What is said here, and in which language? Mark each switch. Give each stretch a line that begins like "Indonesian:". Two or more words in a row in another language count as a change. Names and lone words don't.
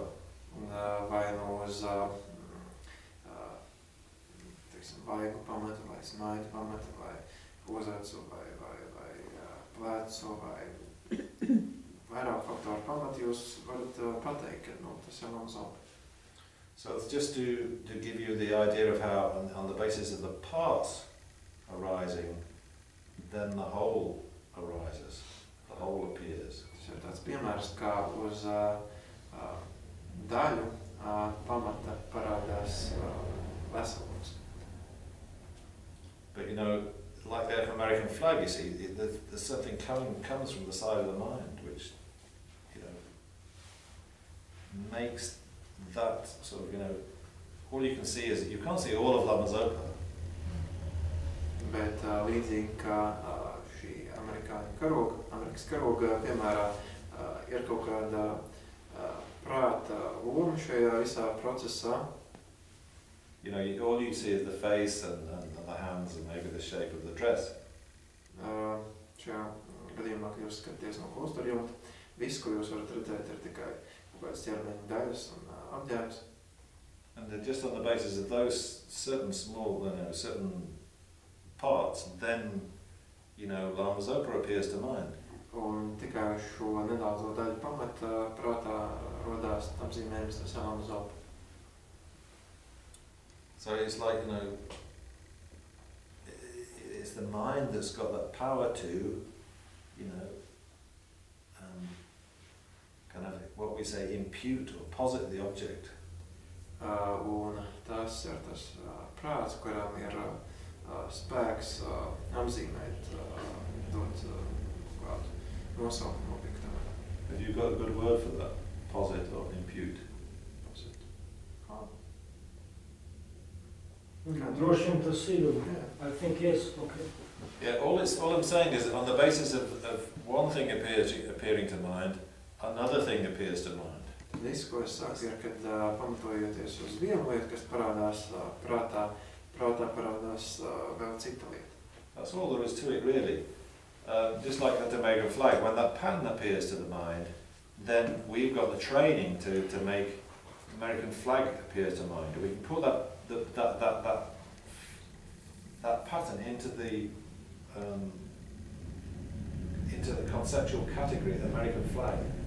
Latvian: Vai nu uz teiksim, vaigu pamata, vai smaidu pamata, vai uzacu, vai plecu, vai vairāk faktoru pamata, jūs varat pateikt, ka tas ir Lama Zopa.
English: So it's just to give you the idea of how, on the basis of the parts arising, then the whole arises. The whole appears.
Latvian: Tas ir tāds piemērs, kā uz daļu pamata parādās veselums.
English: But you know, like the American flag, you see, there's something comes from the side of the mind, which, you know, makes that sort of, you know, all you can see is, you can't see all of Lama Zopa.
Latvian: Bet līdzīgi kā šī Amerikas karoga piemērā ir kaut kāda prāta loma šajā visā procesā.
English: You know, all you see is the face and the hands and maybe the shape of the dress.
Latvian: Šajā gadījumā, kad jūs skatāties no klostera jumta, viss, ko jūs varat redzēt, ir tikai kaut kādas ķermeņa daļas un apģērbs.
English: And just on the basis of those certain small, you know, certain parts, then, you know, Lama Zopa appears to mind.
Latvian: Un tikai šo nedaudzo daļu pamata prātā rodās apzīmējums, tas ir Lama Zopa.
English: So it's like, you know, it's the mind that's got that power to, you know, kind of what we say, impute or posit the object.
Latvian: Un tas ir tas prāts, kuram ir spēks apzīmēt, dot kādu nosaukumu objektam.
English: Have you got a good word for that? Posit or impute? Posit.
Latvian: Droši vien tas ir.
English: I think yes, okay. Yeah, all I'm saying is that on the basis of one thing appearing to mind, another thing appears to mind.
Latvian: Viss, ko es saku, ir, kad pamatojoties uz vienu lietu, kas parādās prātā parādās vēl cita lieta.
English: That's all there is to it, really. just like the Jamaican flag, when that pattern appears to the mind, then we've got the training to make American flag appear to mind. We can put that pattern into the conceptual category of the American flag.